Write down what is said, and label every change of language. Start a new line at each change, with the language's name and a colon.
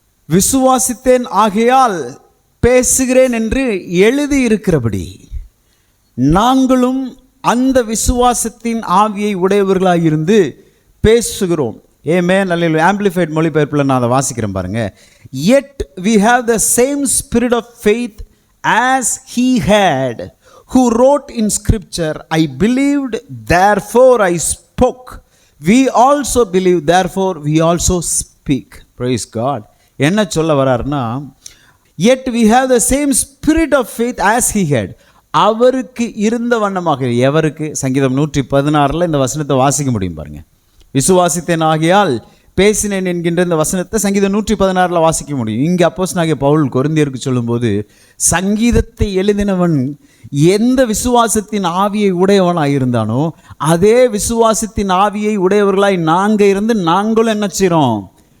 Tamil: விசுவாசித்தேன் ஆகையால் பேசுகிறேன் என்று எழுதியிருக்கிறபடி நாங்களும் அந்த விசுவாசத்தின் ஆவியை உடையவர்களாய் இருந்து பேசுகிறோம். ஆமென். அல்லேலூயா. ஆம்பிளிஃபைட் மொழிபெயர்ப்பில் நான் அதை வாசிக்கிறேன் பாருங்க.
English: Yet we have the same spirit of faith as he had, who wrote in scripture, I believed, therefore I spoke. We also believe, therefore we also speak. Praise God.
Tamil: என்ன சொல்ல வராருன்னா,
English: yet we have the same spirit of faith as he had.
Tamil: அவருக்கு இருந்த வண்ணமாக. எவருக்கு? சங்கீதம் 116 இந்த வசனத்தை வாசிக்க முடியும் பாருங்க. விசுவாசித்தேன் ஆகையால் பேசினேன் என்கின்ற இந்த வசனத்தை சங்கீதம் 116 வாசிக்க முடியும். இங்கே அப்போஸ்தலனாகிய பவுல் கொரிந்தியருக்கு சொல்லும்போது, சங்கீதத்தை எழுதினவன் எந்த விசுவாசத்தின் ஆவியை உடையவனாய் இருந்தானோ அதே விசுவாசத்தின் ஆவியை உடையவர்களாய் நாங்கள் இருந்து நாங்களும் என்ன செய்கிறோம்?